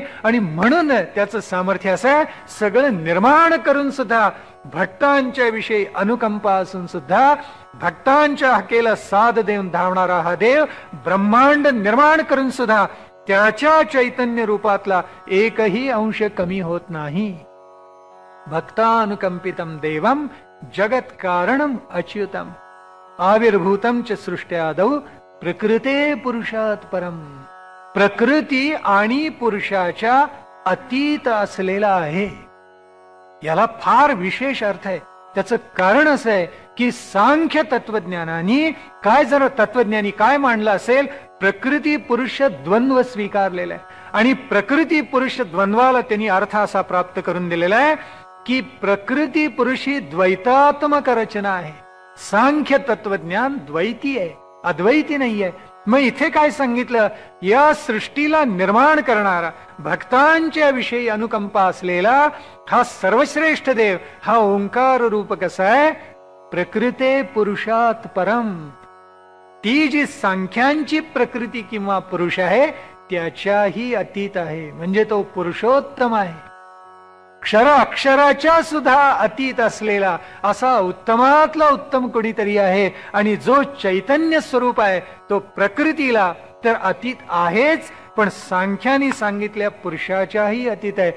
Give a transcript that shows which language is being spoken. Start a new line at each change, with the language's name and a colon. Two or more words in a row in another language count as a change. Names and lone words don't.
Marathi: आणि म्हणून त्याचं सामर्थ्य असं आहे, सगळं निर्माण करून सुद्धा भक्तांच्या विषयी अनुकंपा असून सुद्धा भक्तांच्या हकेला साथ देऊन धावणारा हा देव ब्रह्मांड निर्माण करून सुद्धा त्याच्या चैतन्य रूपातला एकही अंश कमी होत नाही.
Sanskrit: भक्तानुकंपितम देवम जगत कारणम अच्युतम आविर्भूतम च सृष्ट्यादौ प्रकृते पुरुषात परम.
Marathi: प्रकृती आणि पुरुषाच्या अतीत असलेला आहे. याला फार विशेष अर्थ आहे. त्याचं कारण असं आहे की सांख्य तत्वज्ञानाने काय, जर तत्वज्ञानी काय मांडलं असेल, प्रकृती पुरुष द्वंद्व स्वीकारलेला आहे. आणि प्रकृती पुरुष द्वंद्वाला त्यांनी अर्थ असा प्राप्त करून दिलेला आहे की प्रकृती पुरुषी द्वैतात्मक रचना आहे. सांख्य तत्वज्ञान द्वैती आहे, अद्वैती नाहीये. मग इथे काय सांगितलं, या सृष्टीला निर्माण करणारा, भक्तांच्या विषयी अनुकंपा असलेला हा सर्वश्रेष्ठ देव, हा ओंकार रूप कसा आहे,
Sanskrit: प्रकृते पुरुषात परम.
Marathi: ती जी सांख्यांची प्रकृती किंवा पुरुष आहे त्याच्याही अतीत आहे, म्हणजे तो पुरुषोत्तम आहे. क्षर अक्षराच्या सुद्धा अतीत असलेला असा उत्तमातला उत्तम कोणीतरी आहे. आणि जो चैतन्य स्वरूप आहे तो प्रकृतीला तर अतीत आहेच, पण सांख्याने सांगितल्या पुरुषाच्याही अतीत आहे.